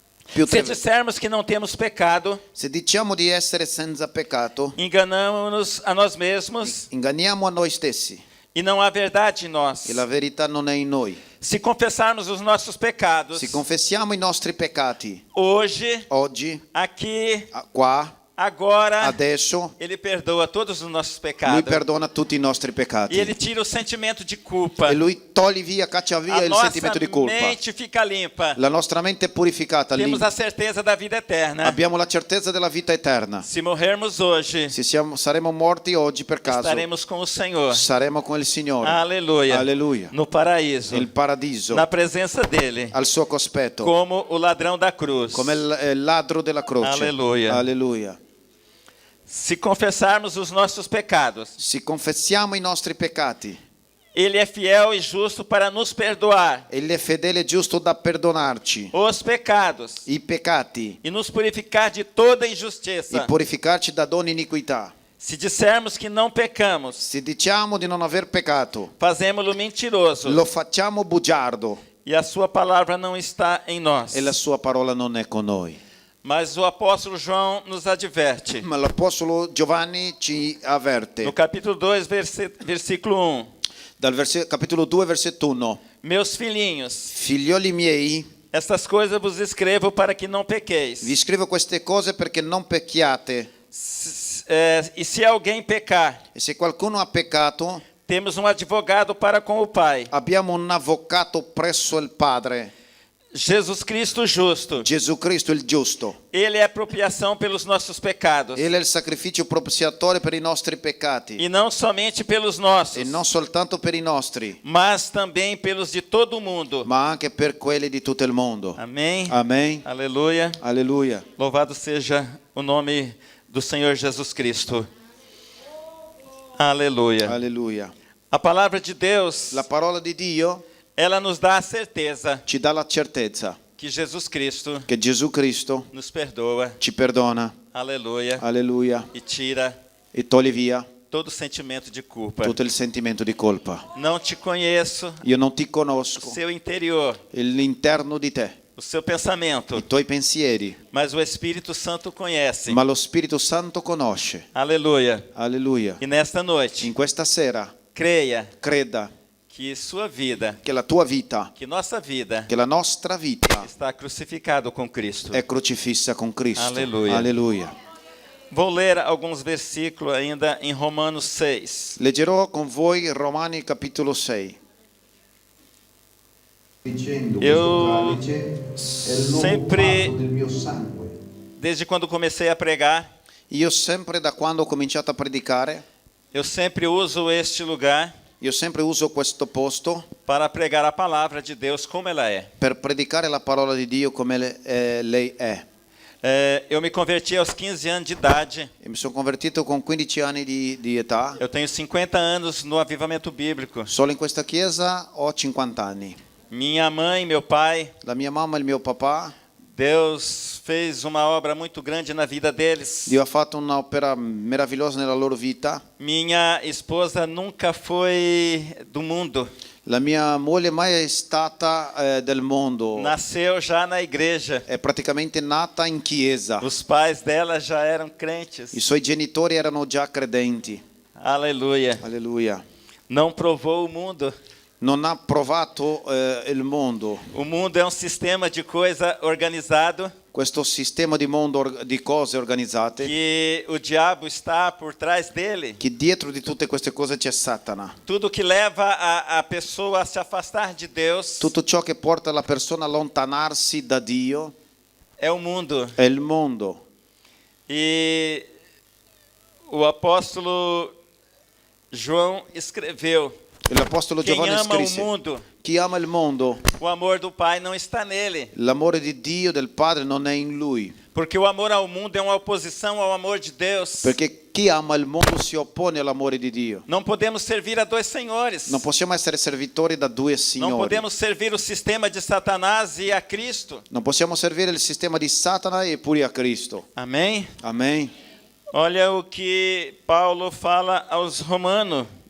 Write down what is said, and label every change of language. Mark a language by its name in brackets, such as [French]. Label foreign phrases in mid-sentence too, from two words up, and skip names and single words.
[Italian] più [Portuguese] Se [Italian] tre- [Portuguese] dissermos que não temos pecado, [Italian] Se diciamo di essere senza peccato, [Portuguese] enganamos-nos a nós mesmos [Italian] inganniamo a noi stessi [Portuguese] e não há verdade em nós. [Italian] e la verità non è in noi. [Portuguese] Se confessarmos os nossos pecados, [Italian] Se confessiamo i nostri peccati [Portuguese] hoje, [Italian] oggi, [Portuguese] aqui, [Italian] qua, [Portuguese] agora, [Italian] adesso, [Portuguese] Ele perdoa todos os nossos [Italian] Lui [Portuguese] pecados. [Italian] perdona tutti i nostri [Portuguese] E [Italian] peccati. [Portuguese] Ele tira o sentimento de culpa. [Italian] E Lui toglie via, caccia via [Portuguese] A [Italian] il [Portuguese] nossa [Italian] sentimento di colpa. [Portuguese] mente fica limpa. [Italian] La nostra mente è purificata, [Portuguese] Temos a certeza da vida eterna. [Italian] abbiamo la certezza della vita eterna. [Portuguese] Se morrermos hoje, [Italian] Se saremo morti oggi per caso, [Portuguese] estaremos com o Senhor. [Italian] saremo con il Signore. [Portuguese] Aleluia. [Italian] Alleluia. [Portuguese] No paraíso. [Italian] Nel paradiso, [Portuguese] Na presenza dele. [Italian] al suo cospetto, [Portuguese] Como o ladrão da cruz. [Italian] come il ladro della croce. [Portuguese] Alleluia. [Italian] Alleluia. [Portuguese] Se confessarmos os nossos pecados, [Italian] Se confessiamo i nostri peccati, [Portuguese] Ele é fiel e justo para nos perdoar [Italian] Egli è fedele e giusto da perdonarci [Portuguese] os pecados [Italian] i peccati [Portuguese] e nos purificar de toda [Italian] e [Portuguese] injustiça. [Italian] purificarci da ogni iniquità. [Portuguese] Se dissermos que não pecamos, [Italian] Se diciamo di non aver peccato, [Portuguese] fazemos-lo mentiroso [Italian] lo facciamo bugiardo [Portuguese] e a sua palavra não está em nós. [Italian] e la sua parola non è con noi. [Portuguese] Mas o apóstolo João nos adverte. [Italian] Ma l'Apostolo Giovanni ci avverte [Portuguese] No capítulo 2, versículo 1. [Italian] dal capitolo 2, versetto 1. [Portuguese] Meus filhinhos, [Italian] Figlioli miei, [Portuguese] estas coisas vos escrevo para que não pequeis. [Italian] vi scrivo queste cose perché non pecchiate. [Portuguese] E se alguém pecar, [Italian] E se qualcuno ha peccato, [Portuguese] temos um advogado para com o Pai, [Italian] abbiamo un avvocato presso il Padre, [Portuguese] Jesus Cristo justo. [Italian] Gesù Cristo il giusto. [Portuguese] Ele é apropriação pelos nossos pecados. [Italian] Egli è il sacrificio propiziatorio per i nostri peccati [Portuguese] E não somente pelos nossos, [Italian] e non soltanto per i nostri, [Portuguese] mas também pelos de todo o mundo. [Italian] ma anche per quelli di tutto il mondo. [Portuguese] Amém? [Italian] Amen. [Portuguese] Aleluia. [Italian] Alleluia. [Portuguese] Louvado seja o nome do Senhor Jesus Cristo. Aleluia. [Italian] Alleluia. [Portuguese] A palavra de Deus, [Italian] La parola di Dio [Portuguese] ela nos dá a certeza [Italian] ci dà la certezza [Portuguese] que Jesus Cristo [Italian] che Gesù Cristo [Portuguese] nos perdoa. [Italian] ci perdona. [Portuguese] Aleluia. [Italian] Alleluia. [Portuguese] E tira [Italian] E toglie via [Portuguese] todo sentimento de culpa. [Italian] tutto il sentimento di colpa. [Portuguese] Não te conheço, [Italian] Io non ti [Portuguese] o [Italian] conosco, [Portuguese] seu interior, [Italian] l'interno di te, [Portuguese] o seu pensamento, [Italian] i tuoi pensieri, [Portuguese] mas o Espírito Santo conhece. [Italian] ma lo Spirito Santo conosce. [Portuguese] Aleluia. [Italian] Alleluia. [Portuguese] E nesta noite, [Italian] In questa sera [Portuguese] creia [Italian] creda [Portuguese] que sua vida, [Italian] che la tua vita, [Portuguese] que nossa vida [Italian] che la nostra vita [Portuguese] está crucificado com Cristo. [Italian] è crocifissa con Cristo. [Portuguese] Alleluia. [Italian] Alleluia. [Portuguese] Vou ler alguns versículos ainda em Romanos 6. [Italian] Leggerò con voi Romani capitolo 6. Dicendo [Portuguese] Eu [Italian] questo calice è il nuovo [Portuguese] sempre- [Italian] patto del mio sangue. [Portuguese] Desde quando comecei a pregar, [Italian] Io sempre da quando ho cominciato a predicare, [Portuguese] eu sempre uso este lugar [Italian] io sempre uso questo posto [Portuguese] para pregar a palavra de Deus como ela é. [Italian] per predicare la parola di Dio come lei è. [Portuguese] Eu me converti aos 15 anos de idade. [Italian] E mi sono convertito con 15 anni di età. [Portuguese] Eu tenho 50 anos no avivamento bíblico. [Italian] Solo in questa chiesa ho 50 anni. [Portuguese] Minha mãe, meu pai, [Italian] La mia mamma e il mio papà, [Portuguese] Deus fez uma obra muito grande na vida deles. [Italian] Dio ha fatto un'opera meravigliosa nella loro vita. [Portuguese] Minha esposa nunca foi do mundo. [Italian] La mia moglie mai è stata del mondo, [Portuguese] Nasceu já na igreja. [Italian] è praticamente nata in chiesa. [Portuguese] Os pais dela já eram crentes. [Italian] I suoi genitori erano già credenti. [Portuguese] Aleluia. [Italian] Alleluia. [Portuguese] Não provou o mundo. [Italian] Non ha provato il mondo, [Portuguese] O mundo é um sistema de coisa organizado [Italian] questo sistema di mondo di cose organizzate, [Portuguese] que o diabo está por trás dele. [Italian] che dietro di tutte queste cose c'è Satana. [Portuguese] Tudo que leva a pessoa a se afastar de Deus [Italian] Tutto ciò che porta la persona a allontanarsi da Dio [Portuguese] é o mundo. [Italian] è il mondo. [Portuguese] E o apóstolo João escreveu: [Italian] E l'Apostolo [Portuguese] quem [Italian] Giovanni [Portuguese] ama o [Italian] scrisse: [Portuguese] mundo, [Italian] chi ama il mondo, [Portuguese] o amor do Pai não está nele. [Italian] l'amore di Dio, del Padre, non è in lui. [Portuguese] Porque o amor ao mundo é uma oposição ao amor de Deus. [Italian] Perché chi ama il mondo si oppone all'amore di Dio. [Portuguese] Não podemos servir a dois senhores. [Italian] Non possiamo essere servitori da due [Portuguese] Não [Italian] signori. [Portuguese] podemos servir o sistema de Satanás e a Cristo. [Italian] Non possiamo servire il sistema di Satana e pure a Cristo. [Portuguese] Amém? [Italian] Amen. [Portuguese] Olha o que Paulo fala aos Romanos.